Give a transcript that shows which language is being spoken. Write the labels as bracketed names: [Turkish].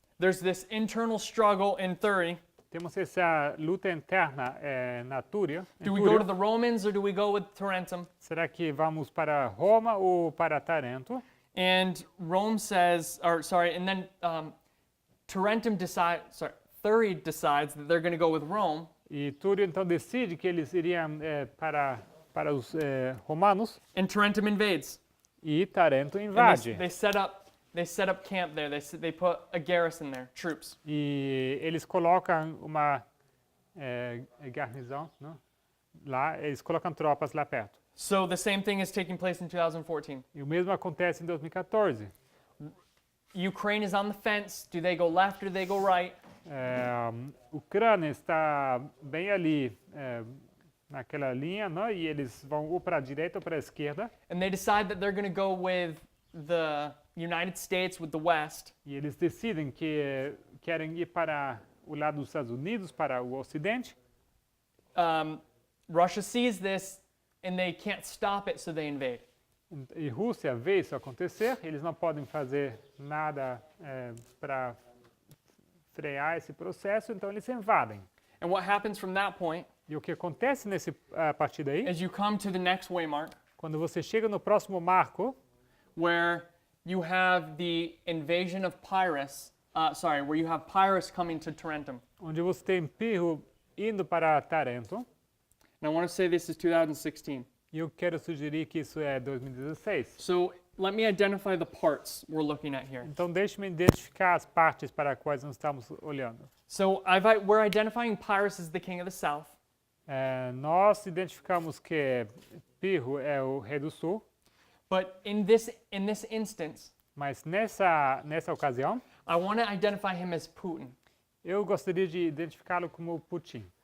[English] There's this internal struggle in Thury. [Portuguese] Temos essa luta interna na Túrio. [English] Do we go to the Romans or do we go with Tarentum? [Portuguese] Será que vamos para Roma ou para Tarento? [English] And Rome says, and then Thury decides that they're going to go with Rome. [Portuguese] E Túrio então decide que eles iriam para os romanos [English] And Tarentum invades. [Portuguese] e Tarento [English] And [Portuguese] invade. [English] they set up camp there. They put a garrison there, troops. [Portuguese] E eles colocam uma garnizão, não? Lá, eles colocam tropas lá perto. [English] So the same thing is taking place in 2014. [Portuguese] E o mesmo acontece em 2014. [English] Ukraine is on the fence. Do they go left or do they go right? [Portuguese] Ucrânia está bem ali naquela linha, não? E eles vão ou para a direita ou para a esquerda. [English] And they decide that they're going to go with the United States, with the West. [Portuguese] E eles decidem que querem ir para o lado dos Estados Unidos, para o Ocidente. [English] Russia sees this and they can't stop it, so they invade. [Portuguese] E Rússia vê isso acontecer, eles não podem fazer nada para frear esse processo, então eles invadem. [English] And what happens from that point [Portuguese] E o que acontece a partir daí, [English] is you come to the next waymark, [Portuguese] quando você chega no próximo marco, [English] where you have the invasion of Pyrrhus, where you have Pyrrhus coming to Tarentum. [Portuguese] onde você tem Pirro indo para Tarento, [English] And I want to say this is 2016. [Portuguese] e eu quero sugerir que isso é 2016. [English] So let me identify the parts we're looking at here. [Portuguese] Então deixe-me identificar as partes para as quais nós estamos olhando. [English] So we're identifying Pyrrhus as the king of the south. [Portuguese] Nós identificamos que Pirro é o rei do sul, [English] But in this instance, [Portuguese] mas nessa ocasião, [English] I want to identify him as Putin. [Portuguese] eu gostaria de identificá-lo como Putin.